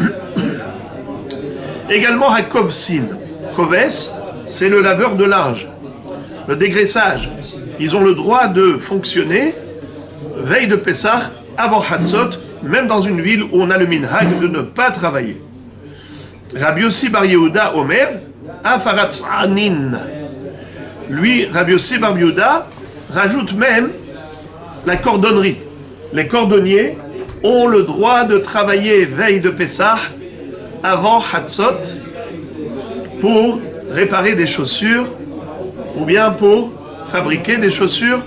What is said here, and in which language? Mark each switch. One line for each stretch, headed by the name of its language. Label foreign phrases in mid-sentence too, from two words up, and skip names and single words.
French: Également, hakovsin. Koves, c'est le laveur de linge, le dégraissage. Ils ont le droit de fonctionner veille de Pessah avant Chatzot, même dans une ville où on a le minhag de ne pas travailler.
Hebrew: רבי יוסי בר יהודה אומר, אף הרצענין.
French: Lui, Rabbi Yossi bar Yehuda, rajoute même la cordonnerie. Les cordonniers ont le droit de travailler veille de Pessah avant Chatzot pour réparer des chaussures ou bien pour fabriquer des chaussures.